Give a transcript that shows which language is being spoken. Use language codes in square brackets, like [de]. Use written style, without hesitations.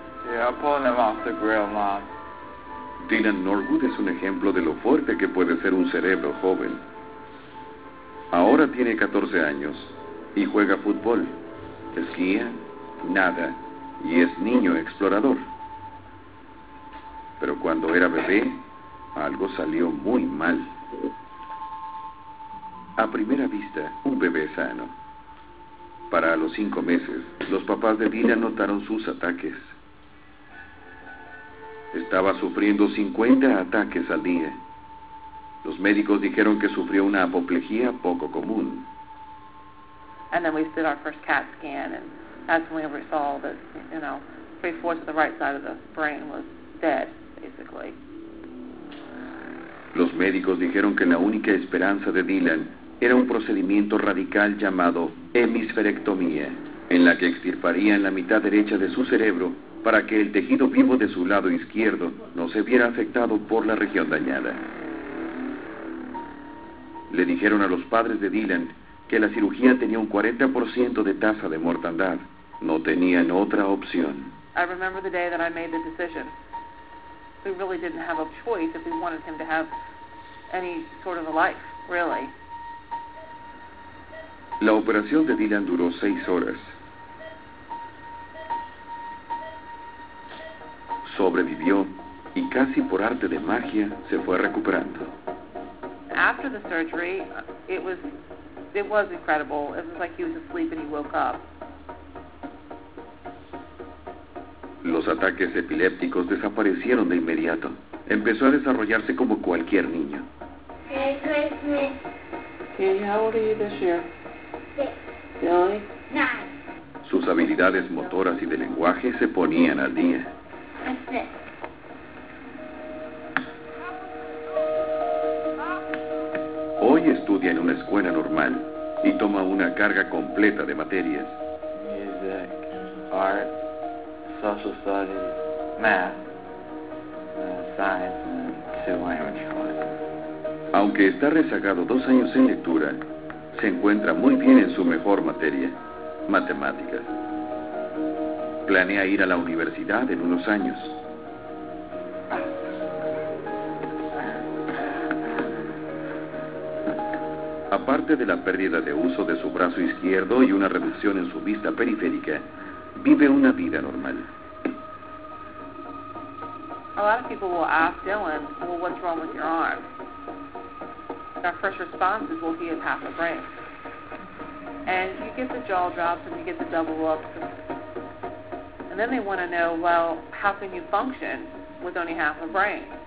[en] Yeah, I'm pulling them off the grill, Mom. [es] Dylan Norwood es un ejemplo de lo fuerte que puede ser un cerebro joven. Ahora tiene 14 años y juega fútbol, esquía, nada y es niño explorador. Pero cuando era bebé, algo salió muy mal. A primera vista, un bebé sano. Para los 5 meses, los papás de Dylan notaron sus ataques. Estaba sufriendo 50 ataques al día. Los médicos dijeron que sufrió una apoplejía poco común. [en] And then we did our first CAT scan, and that's when we saw that, you know, 3/4 of the right side of the brain was dead, basically. [es] Los médicos dijeron que la única esperanza de Dylan era un procedimiento radical llamado hemisferectomía, en la que extirparían la mitad derecha de su cerebro para que el tejido vivo de su lado izquierdo no se viera afectado por la región dañada. Le dijeron a los padres de Dylan que la cirugía tenía un 40% de tasa de mortandad. No tenían otra opción. [en] I remember the day that I made the decision. We really didn't have a choice if we wanted him to have any sort of a life, really. [es] La operación de Dylan duró 6 horas. Sobrevivió y casi por arte de magia se fue recuperando. [en] After the surgery, it was incredible. It was like he was asleep and he woke up. [es] Los ataques epilépticos desaparecieron de inmediato. Empezó a desarrollarse como cualquier niño. [en] Merry Christmas. Okay, how old are you this year? [es] Sus habilidades motoras y de lenguaje se ponían al día. Hoy estudia en una escuela normal y toma una carga completa de materias. [en] Music, art, social studies, math, science, and two language courses. [es] Aunque está rezagado 2 años en lectura, se encuentra muy bien en su mejor materia, matemáticas. Planea ir a la universidad en unos años. Aparte de la pérdida de uso de su brazo izquierdo y una reducción en su vista periférica, vive una vida normal. [en] A lot of people will ask Dylan, well, what's wrong with your arm? Our first response is, well, he has half a brain. And you get the jaw drops and you get the double looks. And then they want to know, well, how can you function with only half a brain?